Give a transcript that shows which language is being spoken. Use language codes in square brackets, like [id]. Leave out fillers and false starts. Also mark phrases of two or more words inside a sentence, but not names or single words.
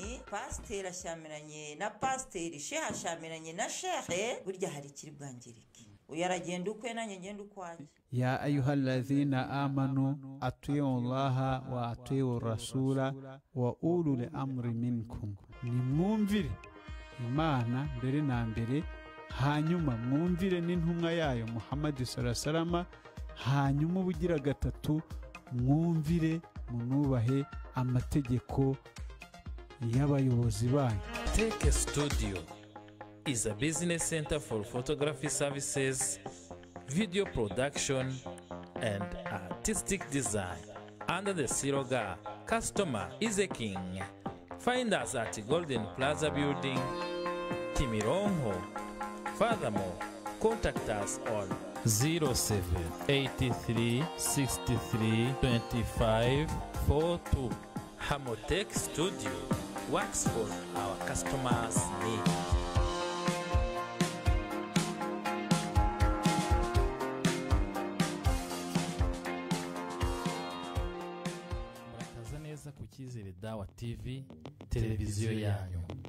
[rw] pasiteri ashyamiranye na pasiteri, shehe ashyamiranye na shehe, burya hari ikiri bwangirike. Uyu aragenda ukwe nanjye ngenda ukwanjye. [ar] يا أيها الذين آمنوا أطيعوا الله وأطيعوا الرسول وأولو الأمر منكم. [rw] nimwumvire Imana mbere na mbere, hanyuma mwumvire n'intumwa yayo Muhammad [ar] صلى الله عليه وسلم, [rw] hanyuma ubugira gatatu mwumvire munubahe amategeko y'abayobozi banyu. [en] Take Studio is a business center for photography services, video production, and artistic design. Under the slogan, Customer is a King. Find us at Golden Plaza Building, Timirongo. Furthermore, contact us on 0783 63 25 42. Hamotech Studio works for our customers' needs. [rw] Murakaza neza ku Cyizere Dawa TV, televiziyo yanyu.